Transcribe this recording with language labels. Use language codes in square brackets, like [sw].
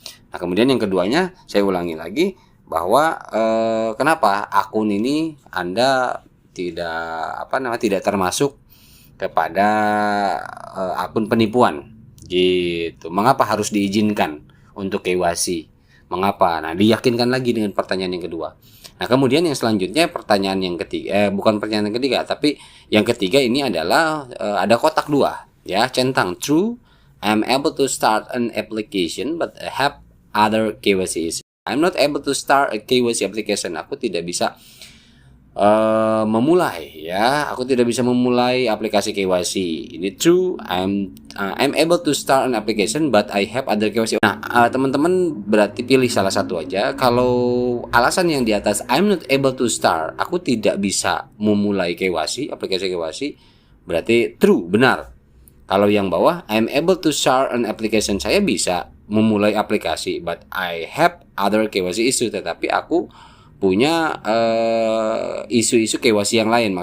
[id] Nah, kemudian yang keduanya, saya ulangi lagi bahwa kenapa akun ini Anda tidak termasuk kepada akun penipuan, gitu. Mengapa harus diizinkan untuk KYC? Mengapa? Nah, diyakinkan lagi dengan pertanyaan yang kedua. Nah, kemudian yang selanjutnya pertanyaan yang ketiga, bukan pertanyaan yang ketiga, tapi yang ketiga ini adalah ada kotak dua, ya, centang. [en] True, I'm able to start an application but I have other KYC issues. I'm not able to start a KYC application. [id] Aku tidak bisa aku tidak bisa memulai aplikasi KYC. Ini [en] true, I'm able to start an application but I have other KYC. [id] Nah, teman-teman berarti pilih salah satu aja. Kalau alasan yang di atas, [en] I'm not able to start, [id] aku tidak bisa memulai aplikasi KYC, berarti true, benar. Kalau yang bawah, [en] I'm able to start an application, [id] saya bisa memulai aplikasi [en] but I have other KYC issue, [id] tetapi aku punya isu-isu KYC yang lain.